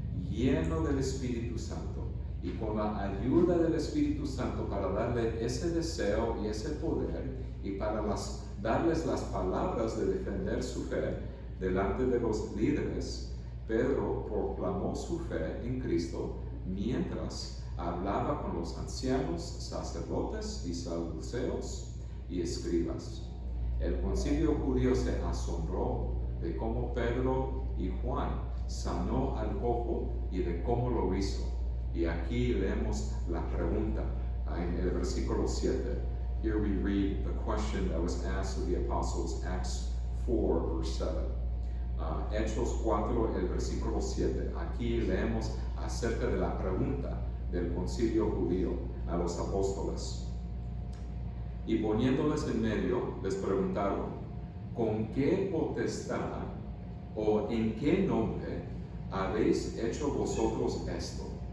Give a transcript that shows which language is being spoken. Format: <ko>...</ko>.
<es>Lleno del Espíritu Santo. Y con la ayuda del Espíritu Santo para darle ese deseo y ese poder, y para darles las palabras de defender su fe delante de los líderes, Pedro proclamó su fe en Cristo mientras hablaba con los ancianos, sacerdotes y saduceos y escribas. El concilio judío se asombró de cómo Pedro y Juan sanó al cojo y de cómo lo hizo. Y aquí leemos la pregunta en el versículo 7.</es> <en>Here we read the question that was asked of the apostles, Acts 4, verse 7.</en> <es>Hechos 4, el versículo 7. Aquí leemos acerca de la pregunta del concilio judío a los apóstoles. Y poniéndoles en medio, les preguntaron, ¿con qué potestad o en qué nombre habéis hecho vosotros esto?</es>